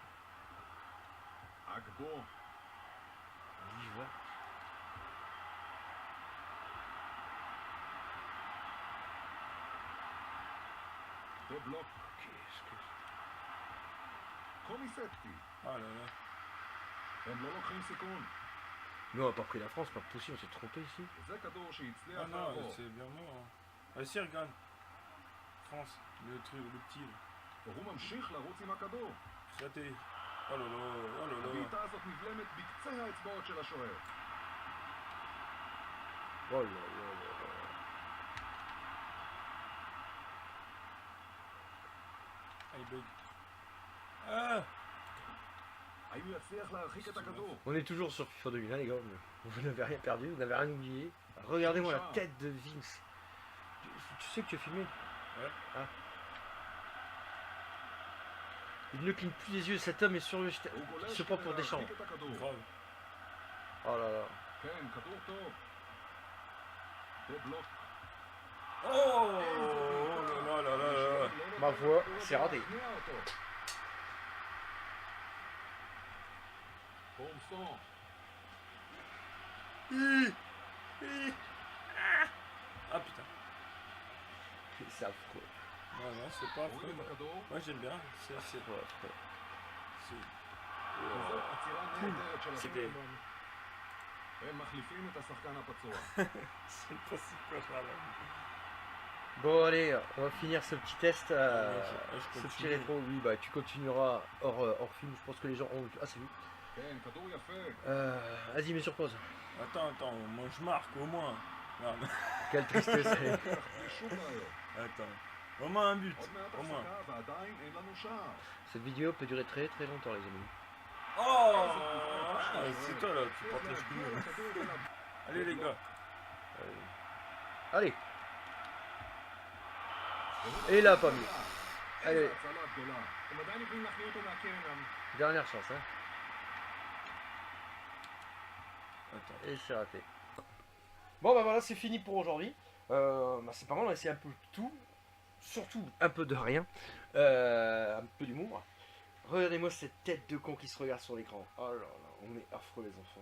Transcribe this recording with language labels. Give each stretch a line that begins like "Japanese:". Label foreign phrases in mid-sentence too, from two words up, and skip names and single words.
French: Agbo. Oui, je vois. Débloque. Qu'est-ce que...
Hebrew: קוניסטי.
French: Ah là là.
Hebrew: הם לא לוקחים סיכון.
French: Nous, on a pas pris la France, pas possible, on s'est trompé ici.
Hebrew: וזה כדור Ah שהצליח
French: non,
Hebrew: לעבור.
French: c'est bien mort. Vas-y, regarde. France, le truc, le petit. là.
Hebrew: והוא ממשיך לרוץ עם הכדור.
French: Raté. Oh là là, oh là là.
Hebrew: הבעיטה הזאת נבלמת בקצה האצבעות של השוער.
French: Oh là là là là. Ah, il bug. Ah
Hebrew: האם הוא יצליח להרחיק את הכדור?
French: On est toujours sur FIFA 2001 les gars, mais vous n'avez rien perdu, vous n'avez rien oublié. Regardez-moi la tête de Vince. Tu sais que tu es filmé? Ouais. Ah. Il ne cligne plus les yeux, cet homme est sur le...
Hebrew: הוא גולש
French: Il se prend pour
Hebrew: כדי
French: Deschamps.
Hebrew: להרחיק את הכדור.
French: Grave. Oh là là.
Hebrew: כן, כדור טוב. דבלוק.
French: Oh là là là là là. Ma voix, c'est raté.
Hebrew: פורמסון.
French: Ah putain. C'est affreux. Non, non, c'est pas affreux.
Hebrew: מוריד את הכדור.
French: Moi j'aime bien. C'est. Ouais, affreux.
Hebrew: וזאת עצירה נהדרת של
French: C'était...
Hebrew: השחקן. הם מחליפים את השחקן הפצוע.
French: C'est pas si quoi ça là. Bon allez, on va finir ce petit test, je ce petit continue. rétro. Oui, bah tu continueras hors film, je pense que les gens ont... Ah c'est lui.
Hebrew: כן, כדור יפה.
French: Vas-y, mets sur pause. Attends, moi je marque au moins. Merde. Quelle tristesse.
Hebrew: בלי שום בעיות.
French: Attends. Au moins un but.
Hebrew: עוד מעט
French: Au moins.
Hebrew: הפסקה ועדיין אין לנו שער.
French: Cette vidéo peut durer très très longtemps les amis. Oh c'est toi là, tu
Hebrew: צריך
French: portes les
Hebrew: להגיע
French: cheveux.
Hebrew: לכדור ולה-
French: Allez les gars. Allez,
Hebrew: והוא
French: et là pas mieux.
Hebrew: איזה
French: Allez,
Hebrew: הצלה גדולה. הם עדיין יכולים להכניע אותו מהקרן.
French: dernière chance hein. Attends. Et c'est raté. Bon bah voilà, c'est fini pour aujourd'hui. Bah, c'est pas mal, on a essayé un peu tout. Surtout un peu de rien. Un peu d'humour. Regardez-moi cette tête de con qui se regarde sur l'écran. Oh là là, on est affreux les enfants.